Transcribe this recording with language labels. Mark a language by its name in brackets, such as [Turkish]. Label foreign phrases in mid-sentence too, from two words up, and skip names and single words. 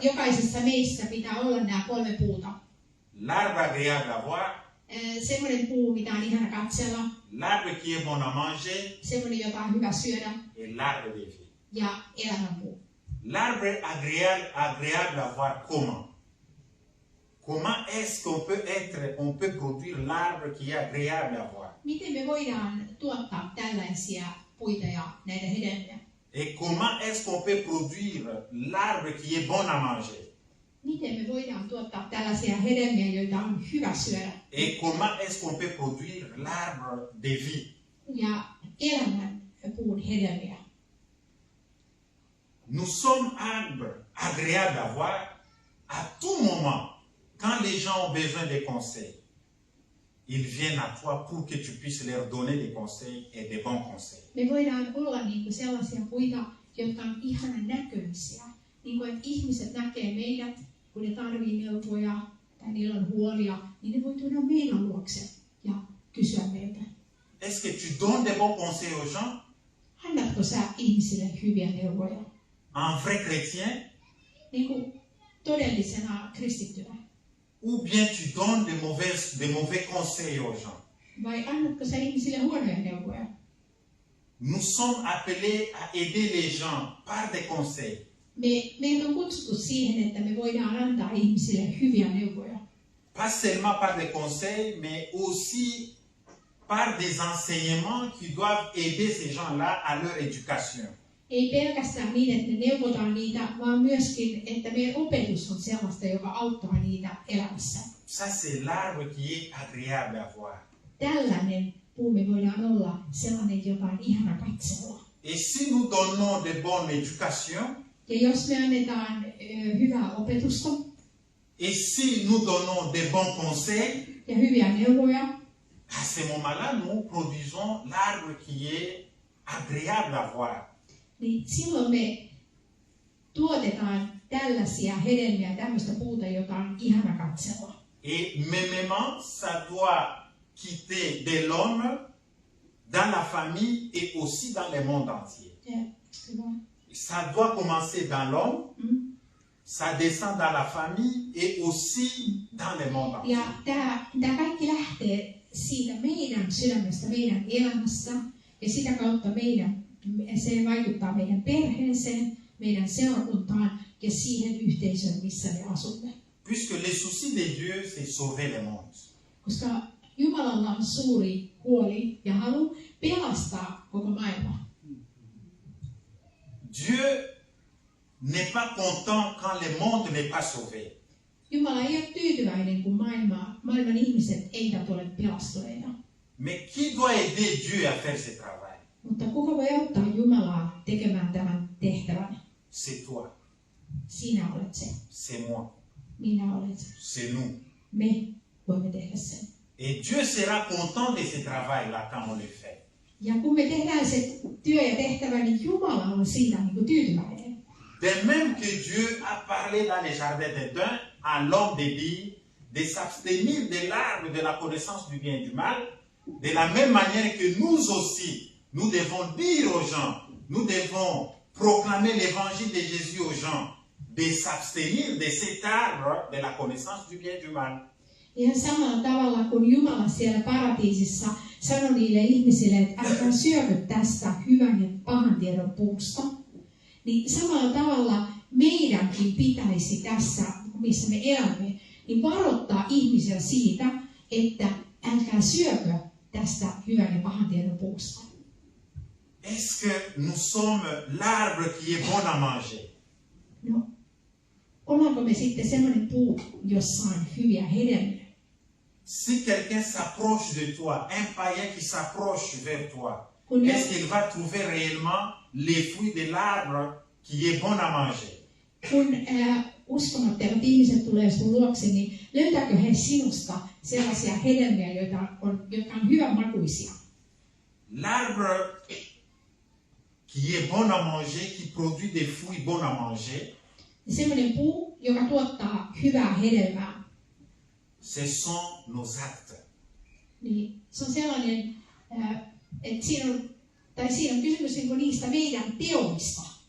[Finnish] Jokaisessa meissä pitää olla nämä 3 puuta. [French] L'arbre agréable à voir, [Finnish] Semmoinen puu, mitä on ihana katsella. [French] l'arbre qui est bon à manger [Finnish] Semmoinen, jota on hyvä syödä. [French] et l'arbre de vie. [Finnish] Ja elämänpuu. [French] L'arbre agréable à voir comment? Comment est-ce on peut produire l'arbre qui est agréable à voir? [Finnish] Miten me voidaan tuottaa tällaisia puita ja näitä hedelmiä? [French] Et comment est-ce qu'on peut produire l'arbre qui est bon à manger? [Finnish] Miten me voidaan tuottaa tällaisia hedelmiä, joita on hyvä syödä? [French] Et comment est-ce qu'on peut produire l'arbre de vie? [Finnish] Ja elämän puun hedelmiä. [French] Nous sommes arbres agréables à voir à tout moment, quand les gens ont besoin de conseils. ils viennent à toi pour que tu puisses leur donner des conseils et des bons conseils. [Finnish] Me voidaan olla niin kuin sellaisia puita, jotka on ihanan näköisiä. Niin kuin, että ihmiset näkee meidät, kun ne tarvii neuvoja tai niillä on huolia, niin ne voi tuoda meidän luokse ja kysyä meiltä. [French] Est-ce que tu donnes des bons conseils aux gens? [Finnish] Annatko sä ihmisille hyviä neuvoja? [French] En vrai chrétien? [Finnish] Niin kuin todellisena kristittynä. [French] Ou bien tu donnes des mauvais conseils aux gens? [Finnish] Vai annatko sä ihmisille huonoja neuvoja? [French] Nous sommes appelés à aider les gens par des conseils. [Finnish] Meitä on kutsuttu siihen, että me voidaan antaa ihmisille hyviä neuvoja. [French] Pas seulement par des conseils, mais aussi par des enseignements qui doivent aider ces gens-là à leur éducation. [Finnish] Ei pelkästään niin, että me neuvotaan niitä, vaan myöskin, että meidän opetus on sellaista, joka auttaa niitä elämässä. [French] Ça, c'est l'arbre qui est agréable à voir. [Finnish] Tällainen puu me voidaan olla sellainen, joka on ihana katsella. [French] Et si nous donnons de bonnes éducations, [Finnish] Ja jos me annetaan hyvää opetusta [French] et si nous donnons de bons conseils, [Finnish] ja hyviä neuvoja, [French] à ce moment-là, nous produisons l'arbre qui est agréable à voir. [Finnish] niin silloin me tuotetaan tällaisia hedelmiä, tämmöistä puuta, jota on ihana katsella. [French] Et mêmement, ça doit quitter de l'homme dans la famille et aussi dans le monde entier. Ça doit commencer dans l'homme, ça descend dans la famille et aussi dans le monde entier. [Finnish] Ja tämä kaikki lähtee siitä meidän sydämestä, meidän elämästä ja sitä kautta se vaikuttaa meidän perheeseen, meidän seurakuntaan ja siihen yhteisöön, missä me asumme. [French] Puisque le souci de Dieu, c'est sauver le monde. [Finnish] Koska Jumalalla on suuri huoli ja halu pelastaa koko maailma. [French] Dieu n'est pas content quand le monde n'est pas sauvé. [Finnish] Jumala ei ole tyytyväinen, kun maailman ihmiset eivät ole pelastuneita. [French] Mais qui doit aider Dieu à faire ce travail? [Finnish] Mutta kuka voi auttaa Jumalaa tekemään tämän tehtävän? [French] C'est toi. [Finnish] Sinä olet se. [French] C'est moi. [Finnish] Minä olet. [French] C'est nous. [Finnish] Me voimme tehdä sen. [French] Et Dieu sera content de ce travail-là quand on le fait. [Finnish] Ja kun me tehdään se työ ja tehtävä, niin Jumala on siitä niin kuin tyytyväinen. [French] De même que Dieu a parlé dans les jardins d'Éden à l'homme de dire de s'abstenir de l'arbre de la connaissance du bien et du mal, de la même manière que nous aussi, nous devons dire aux gens, nous devons proclamer l'évangile de Jésus aux gens, de s'abstenir de cet arbre de la connaissance du bien et du mal. [Finnish] Ihan samalla tavalla kuin Jumala siellä paratiisissa sanoi niille ihmisille, että älkää syökö tästä hyvän ja pahan tiedon puusta, niin samalla tavalla meidänkin pitäisi tässä, missä me elämme, niin varoittaa ihmisiä siitä, että älkää syökö tästä hyvän ja pahan tiedon puusta. [French] Est-ce que nous sommes l'arbre qui est bon à manger? [Finnish] No, ollaanko me sitten semmoinen puu, jossa on hyviä hedelmiä? [French] Si quelqu'un s'approche de toi, un païen qui s'approche vers toi, est-ce qu'il va trouver réellement les fruits de l'arbre qui est bon à manger? [Finnish] Kun uskomattomat ihmiset tulee sun luokse, niin löytääkö he sinusta sellaisia hedelmiä, jotka on hyvän makuisia? [French] L'arbre qui est bon à manger, qui produit des fruits bons à manger, [Finnish] semmoinen puu, joka tuottaa hyvää hedelmää, [French] ce sont nos actes. [Finnish] Niin se on sellainen, että siinä on kysymys niistä meidän teoista.